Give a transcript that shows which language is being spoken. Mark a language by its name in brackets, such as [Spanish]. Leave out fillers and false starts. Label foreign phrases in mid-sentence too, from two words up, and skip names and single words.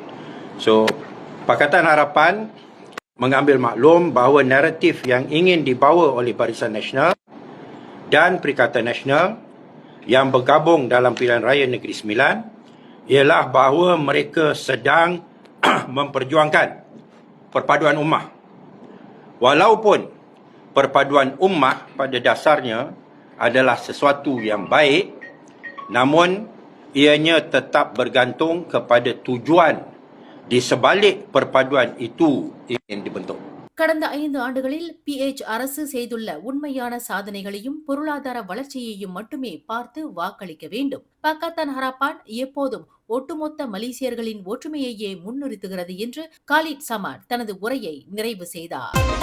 [Malay] So Pakatan Harapan mengambil maklum bahawa naratif yang ingin dibawa oleh Barisan Nasional dan Perikatan Nasional yang bergabung dalam pilihan raya Negeri Sembilan ialah bahawa mereka sedang memperjuangkan perpaduan ummah. Walaupun perpaduan ummah pada dasarnya adalah sesuatu yang baik, namun ianya tetap bergantung kepada tujuan di sebalik perpaduan itu ingin dibentuk. [Tamil] கடந்த 5 ஆண்டுகளில் PH அரசு செய்துள்ள உண்மையான சாதனைகளையும் பொருளாதார வளர்ச்சியையும் மட்டுமே பார்த்து வாக்களிக்க வேண்டும். பக்கத்தான் ஹராப்பான் எப்போதும் ஒட்டுமொத்த மலேசியர்களின் ஒற்றுமையையே முன்னிறுத்துகிறது என்று கலீத் சமாட் தனது உரையை நிறைவு செய்தார்.